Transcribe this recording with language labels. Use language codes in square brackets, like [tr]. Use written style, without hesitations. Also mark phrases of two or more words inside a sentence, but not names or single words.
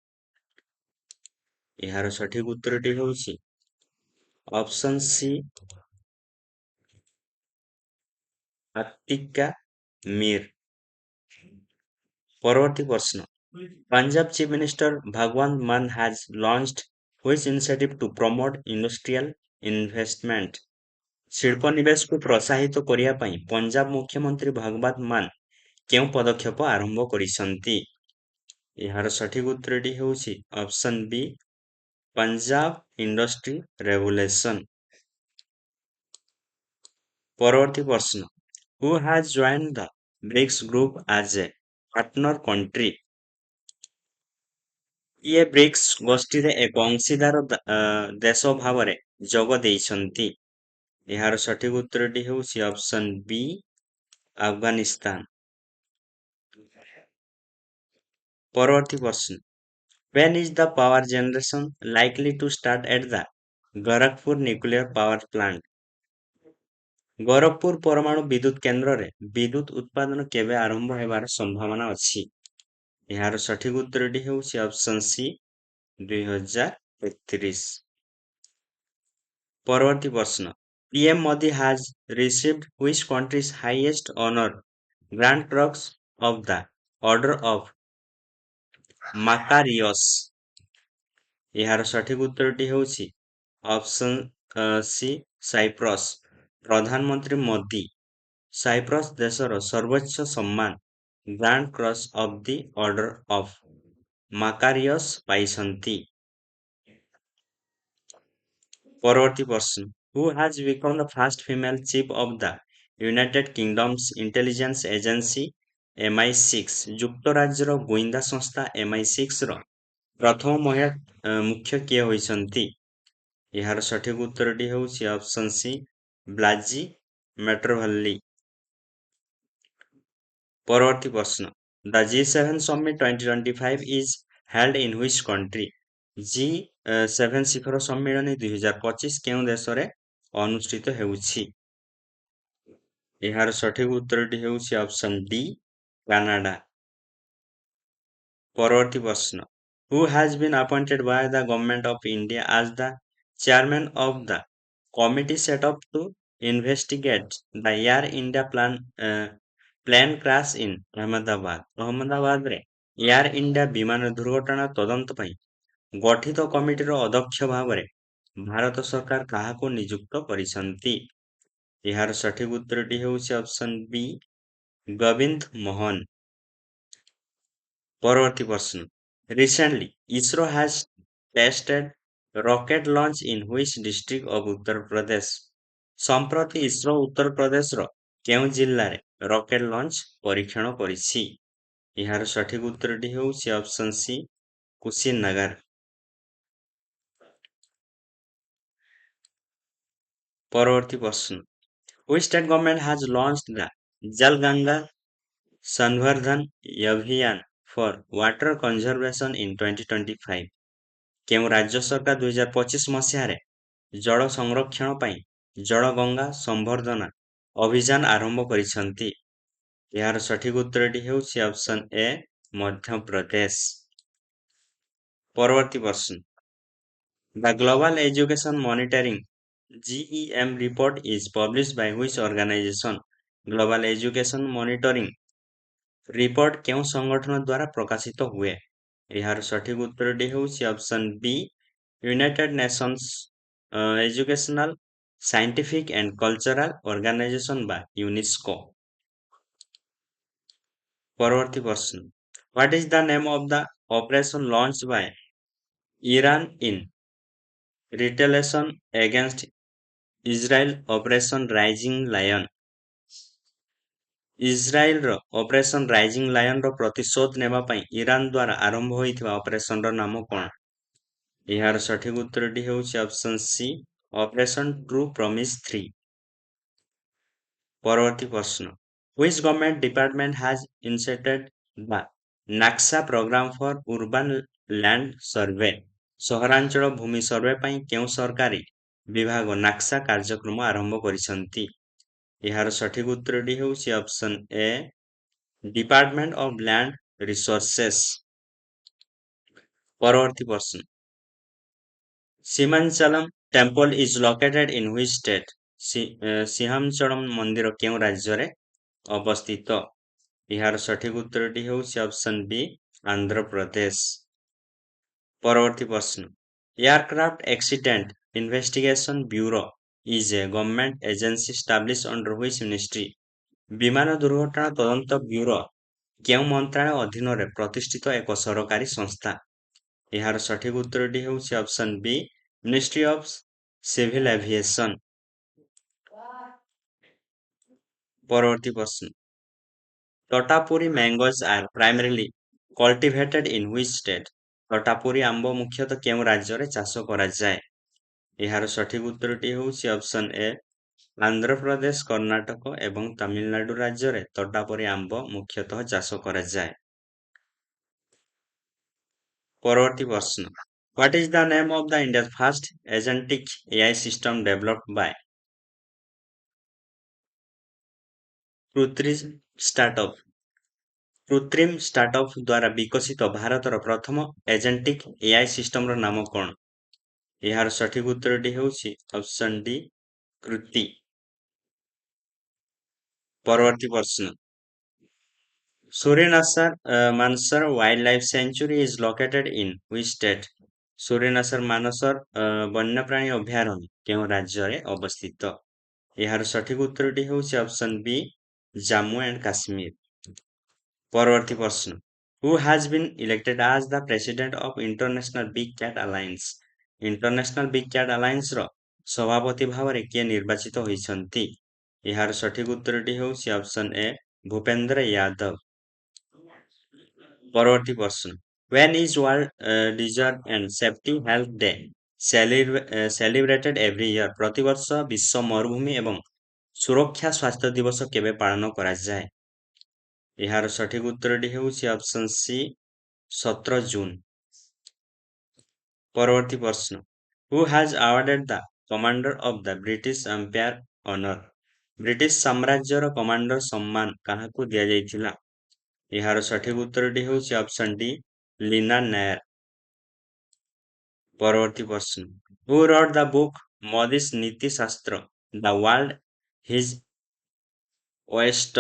[or] ଏହାର ସଠିକ ଉତ୍ତରଟି ହେଉଛି [en] option C, [or] ଆତିକା ମିର୍। ପରବର୍ତ୍ତୀ ପ୍ରଶ୍ନ, [en] Punjab Chief Minister Bhagwant Mann has launched which initiative to promote industrial investment? [or] ଶିଳ୍ପ ନିବେଶକୁ ପ୍ରୋତ୍ସାହିତ କରିବା ପାଇଁ ପଞ୍ଜାବ ମୁଖ୍ୟମନ୍ତ୍ରୀ ଭଗବନ୍ତ ମାନ କେଉଁ ପଦକ୍ଷେପ ଆରମ୍ଭ କରିଛନ୍ତି? ଏହାର ସଠିକ ଉତ୍ତରଟି ହେଉଛି [en] option B, [or] ପଞ୍ଜାବ ଇଣ୍ଡଷ୍ଟ୍ରି ରେଭୁଲେସନ। ପରବର୍ତ୍ତୀ ପ୍ରଶ୍ନ, [en] who has joined the BRICS group as a partner country? [or] କିଏ ବ୍ରିକ୍ସ ଗୋଷ୍ଠୀରେ ଏକ ଅଂଶୀଦାର ଦେଶ ଭାବରେ ଯୋଗ ଦେଇଛନ୍ତି? ଏହାର ସଠିକ ଉତ୍ତରଟି ହେଉଛି [en] option B, [or] ଆଫଗାନିସ୍ତାନ। ପରବର୍ତ୍ତୀ ପ୍ରଶ୍ନ, [en] when is the power generation likely to start at the Gorakhpur nuclear power plant? [or] ଗୋରଖପୁର ପରମାଣୁ ବିଦ୍ୟୁତ କେନ୍ଦ୍ରରେ ବିଦ୍ୟୁତ ଉତ୍ପାଦନ କେବେ ଆରମ୍ଭ ହେବାର ସମ୍ଭାବନା ଅଛି? ଏହାର ସଠିକ ଉତ୍ତରଟି ହେଉଛି [en] option C, [or] 2031। ପରବର୍ତ୍ତୀ ପ୍ରଶ୍ନ, [en] PM ମୋଦି has received which country's highest honor, Grand Cross of the Order of Macarius? [or] ଏହାର ସଠିକ ଉତ୍ତରଟି ହେଉଛି [en] option C, [or] ସାଇପ୍ରସ୍। ପ୍ରଧାନମନ୍ତ୍ରୀ ମୋଦି ସାଇପ୍ରସ୍ ଦେଶର ସର୍ବୋଚ୍ଚ ସମ୍ମାନ ଗ୍ରାଣ୍ଡ କ୍ରସ୍ ଅଫ୍ ଦି ଅର୍ଡର ଅଫ୍ ମାକାରିୟସ୍ ପାଇଛନ୍ତି। ପରବର୍ତ୍ତୀ ପ୍ରଶ୍ନ, [en] who has become the first female chief of the United Kingdom's intelligence agency MI6? [or] ଯୁକ୍ତରାଜ୍ୟର ଗୁଇନ୍ଦା ସଂସ୍ଥା MI6 ର ପ୍ରଥମ ମହିଳା ମୁଖ୍ୟ କିଏ ହୋଇଛନ୍ତି? ଏହାର ସଠିକ ଉତ୍ତରଟି ହେଉଛି [en] option C, [or] ବ୍ଲାଜି ମେଟ୍ରୋଭାଲ୍ଲି। ପରବର୍ତ୍ତୀ ପ୍ରଶ୍ନ, [en] the G7 Summit 2025 is held in which country? [or] G7 ଶିଖର ସମ୍ମିଳନୀ 2025 କେଉଁ ଦେଶରେ ଅନୁଷ୍ଠିତ ହେଉଛି? ଏହାର ସଠିକ ଉତ୍ତରଟି ହେଉଛି [en] option D, [or] କାନାଡା। ପରବର୍ତ୍ତୀ ପ୍ରଶ୍ନ, [en] who has been appointed by the government of India as the chairman of the committee set up to investigate the Air India plane crash in Ahmedabad? [or] ଅହମ୍ମଦାବାଦରେ ଏୟାର ଇଣ୍ଡିଆ ବିମାନ ଦୁର୍ଘଟଣା ତଦନ୍ତ ପାଇଁ ଗଠିତ କମିଟିର ଅଧ୍ୟକ୍ଷ ଭାବରେ ଭାରତ ସରକାର କାହାକୁ ନିଯୁକ୍ତ କରିଛନ୍ତି? ଏହାର ସଠିକ ଉତ୍ତରଟି ହେଉଛି [en] option B, [or] ଗୋବିନ୍ଦ ମୋହନ। ପରବର୍ତ୍ତୀ ପ୍ରଶ୍ନ, [en] recently ISRO has tested rocket launch in which district of Uttar Pradesh? [or] ସମ୍ପ୍ରତି ଇସ୍ରୋ ଉତ୍ତର ପ୍ରଦେଶର କେଉଁ ଜିଲ୍ଲାରେ [en] rocket launch [or] ପରୀକ୍ଷଣ କରିଛି? ଏହାର ସଠିକ ଉତ୍ତରଟି ହେଉଛି [en] option C, [or] କୁଶିନଗର। ପରବର୍ତ୍ତୀ ପ୍ରଶ୍ନ, [en] which state government has launched the Jal Ganga Sanvardhan Abhiyan for water conservation in 2025? [or] କେଉଁ ରାଜ୍ୟ ସରକାର 2025 ମସିହାରେ ଜଳ ସଂରକ୍ଷଣ ପାଇଁ ଜଳ ଗଙ୍ଗା ସମ୍ବର୍ଦ୍ଧନା ଅଭିଯାନ ଆରମ୍ଭ କରିଛନ୍ତି? ଏହାର ସଠିକ ଉତ୍ତରଟି ହେଉଛି [en] option A, [or] ମଧ୍ୟପ୍ରଦେଶ। ପରବର୍ତ୍ତୀ ପ୍ରଶ୍ନ, [en] the Global Education Monitoring GEM report is published by which organization? [or] ଗ୍ଲୋବାଲ ଏଜୁକେସନ ମନିଟରିଂ ରିପୋର୍ଟ କେଉଁ ସଂଗଠନ ଦ୍ୱାରା ପ୍ରକାଶିତ ହୁଏ? ଏହାର ସଠିକ ଉତ୍ତରଟି ହେଉଛି [en] option B, [or] ୟୁନାଇଟେଡ୍ ନେସନ୍ସ ଏଜୁକେସନାଲ ସାଇଣ୍ଟିଫିକ୍ ଆଣ୍ଡ କଲଚରାଲ ଅର୍ଗାନାଇଜେସନ ବା ୟୁନେସ୍କୋ। ପରବର୍ତ୍ତୀ ପ୍ରଶ୍ନ, [en] what is the name of the operation launched by Iran in retaliation against Israel Operation Rising Lion. [or] ଇସ୍ରାଏଲର ଅପରେସନ୍ ରାଇଜିଂ ଲାୟନର ପ୍ରତିଶୋଧ ନେବା ପାଇଁ ଇରାନ ଦ୍ୱାରା ଆରମ୍ଭ ହୋଇଥିବା ଅପରେସନର ନାମ କ'ଣ? ଏହାର ସଠିକ ଉତ୍ତରଟି ହେଉଛି [en] option C [or] ଅପରେସନ୍ ଟ୍ରୁ ପ୍ରମିସ୍ 3। ପରବର୍ତ୍ତୀ ପ୍ରଶ୍ନ [en] Which government department has initiated the NACSA program for urban land survey? [or] ସହରାଞ୍ଚଳ ଭୂମି ସର୍ଭେ ପାଇଁ କେଉଁ ସରକାରୀ ବିଭାଗ ନାକ୍ସା କାର୍ଯ୍ୟକ୍ରମ ଆରମ୍ଭ କରିଛନ୍ତି? ଏହାର ସଠିକ ଉତ୍ତରଟି ହେଉଛି [en] option A [or] ଡିପାର୍ଟମେଣ୍ଟ ଅଫ୍ ଲ୍ୟାଣ୍ଡ ରିସୋର୍ସେସ୍। ପରବର୍ତ୍ତୀ ପ୍ରଶ୍ନ [en] Simhachalam temple is located in which state? [or] ସିଂହାଞ୍ଚଳମ୍ ମନ୍ଦିର କେଉଁ ରାଜ୍ୟରେ ଅବସ୍ଥିତ? ଏହାର ସଠିକ ଉତ୍ତରଟି ହେଉଛି [en] option B [or] ଆନ୍ଧ୍ରପ୍ରଦେଶ। ପରବର୍ତ୍ତୀ ପ୍ରଶ୍ନ [en] Aircraft Accident Investigation Bureau is a government agency established under which ministry? [or] ବିମାନ ଦୁର୍ଘଟଣା ତଦନ୍ତ ବ୍ୟୁରୋ କେଉଁ ମନ୍ତ୍ରଣାଳୟ ଅଧୀନରେ ପ୍ରତିଷ୍ଠିତ ଏକ ସରକାରୀ ସଂସ୍ଥା? ଏହାର ସଠିକ ଉତ୍ତରଟି ହେଉଛି [en] option B [or] ମିନିଷ୍ଟ୍ରି ଅଫ୍ ସିଭିଲ ଏଭିଏସନ୍। ପରବର୍ତ୍ତୀ ପ୍ରଶ୍ନ [en] Totapuri mangoes are primarily cultivated in which state? [or] ତୋତାପୁରୀ ଆମ୍ବ ମୁଖ୍ୟତଃ କେଉଁ ରାଜ୍ୟରେ ଚାଷ କରାଯାଏ? ଏହାର ସଠିକ ଉତ୍ତରଟି ହେଉଛି [en] option A [or] ଆନ୍ଧ୍ରପ୍ରଦେଶ କର୍ଣ୍ଣାଟକ ଏବଂ ତାମିଲନାଡୁ ରାଜ୍ୟରେ ତୋତାପୁରୀ ଆମ୍ବ ମୁଖ୍ୟତଃ ଚାଷ କରାଯାଏ। ପରବର୍ତ୍ତୀ ପ୍ରଶ୍ନ [en] What is the name of the India's first agentic AI system developed by? [or] କୃତ୍ରିମ ଷ୍ଟାର୍ଟଅପ୍ ଦ୍ୱାରା ବିକଶିତ ଭାରତର ପ୍ରଥମ [en] agentic AI [or] ସିଷ୍ଟମର ନାମ କ'ଣ? ଏହାର ସଠିକ ଉତ୍ତରଟି ହେଉଛି [en] option D [or] କୃତି। ପରବର୍ତ୍ତୀ ପ୍ରଶ୍ନ [en] Surenasar Mansar Wild Life Sanctuary is located in which state? [or] ସୁରେନାସାର ମାନସର ବନ୍ୟପ୍ରାଣୀ ଅଭୟାରଣ୍ୟ କେଉଁ ରାଜ୍ୟରେ ଅବସ୍ଥିତ? ଏହାର ସଠିକ ଉତ୍ତରଟି ହେଉଛି [en] option B [or] ଜାମ୍ମୁ ଆଣ୍ଡ କାଶ୍ମୀର। ପରବର୍ତ୍ତୀ ପ୍ରଶ୍ନ [en] Who has been elected as the president of International Big Cat Alliance? [or] ଇଣ୍ଟରନ୍ୟାସନାଲ ବିଗ୍ କ୍ୟାଟ୍ ଆଲାଏନ୍ସର ସଭାପତି ଭାବରେ କିଏ ନିର୍ବାଚିତ ହୋଇଛନ୍ତି? ଏହାର ସଠିକ ଉତ୍ତରଟି ହେଉଛି [en] option A [or] ଭୂପେନ୍ଦ୍ର ଯାଦବ। ପରବର୍ତ୍ତୀ ପ୍ରଶ୍ନ [en] When is World Desert and Safety Health Day celebrated every year? [or] ପ୍ରତିବର୍ଷ ବିଶ୍ୱ ମରୁଭୂମି ଏବଂ ସୁରକ୍ଷା ସ୍ୱାସ୍ଥ୍ୟ ଦିବସ କେବେ ପାଳନ କରାଯାଏ? ଏହାର ସଠିକ ଉତ୍ତରଟି ହେଉଛି [en] option C [or] 17 ଜୁନ। ପରବର୍ତ୍ତୀ ପ୍ରଶ୍ନ [en] Who has awarded the Commander of the British Empire honor? [or] ବ୍ରିଟିଶ ସାମ୍ରାଜ୍ୟର କମାଣ୍ଡର ସମ୍ମାନ କାହାକୁ ଦିଆଯାଇଥିଲା? ଏହାର ସଠିକ ଉତ୍ତରଟି ହେଉଛି [en] option D [or] ଲିନା ନାୟାର। ପରବର୍ତ୍ତୀ ପ୍ରଶ୍ନ [en] Who wrote the book ମୋଦି's ନୀତି ଶାସ୍ତ୍ର The World His Oyster?